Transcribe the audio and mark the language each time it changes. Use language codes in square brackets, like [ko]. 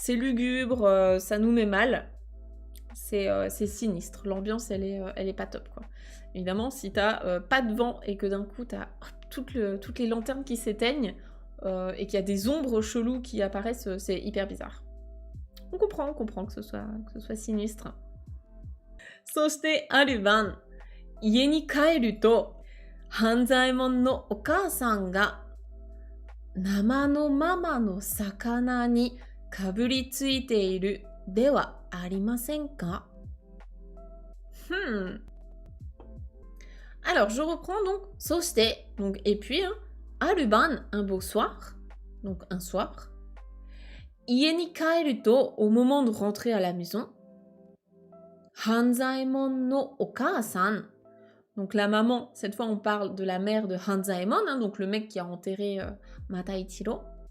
[fr] C'est lugubre, ça nous met mal. C'est sinistre, l'ambiance elle est pas top, quoi. Évidemment, si t'as pas de vent et que d'un coup t'as toutes les lanternes qui s'éteignent et qu'il y a des ombres cheloues qui apparaissent, c'est hyper bizarre. On comprend que ce soit sinistre. [ja] そしてある晩、家に帰ると、半左衛門のお母さんが生のままの魚にかぶりついているではありませんか? [fr] Alors, je reprends donc [ja] そして [fr] donc et puis hein, [ja] ある晩 [fr] un beau soir, donc un soir. [ja] 家に帰ると [fr] au moment de rentrer à la maison. [ja] 半左衛門のお母さん [fr] donc la maman, cette fois on parle de la mère de Hanzaemon, hein, donc le mec qui a enterré Mataichiro.